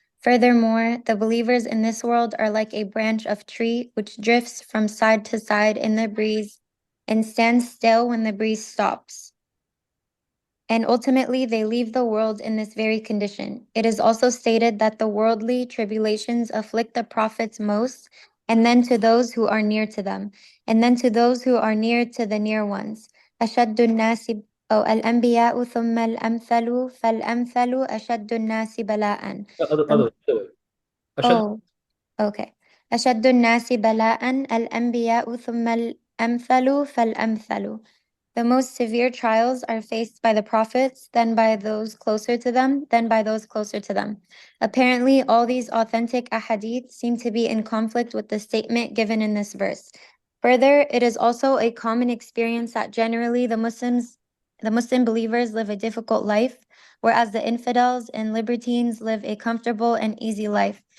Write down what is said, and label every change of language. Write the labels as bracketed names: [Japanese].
[English] Furthermore, the believers in this world are like a branch of tree which drifts from side to side in the breeze and stands still when the breeze stops. And ultimately, they leave the world in this very condition. It is also stated that the worldly tribulations afflict the prophets most, and then to those who are near to them, and then to those who are near to the near ones. [Arabic] أشد الناس أو الأنبياء ثم الأمثل فالأمثل أشد الناس بلاءً. [English] Other way. Oh, okay. [Arabic] أشد الناس بلاءً الأنبياء ثم الأمثل فالأمثل. [English] The most severe trials are faced by the prophets, then by those closer to them, then by those closer to them. Apparently, all these authentic ahadith seem to be in conflict with the statement given in this verse. Further, it is also a common experience that generally the Muslim believers live a difficult life, whereas the infidels and libertines live a comfortable and easy life.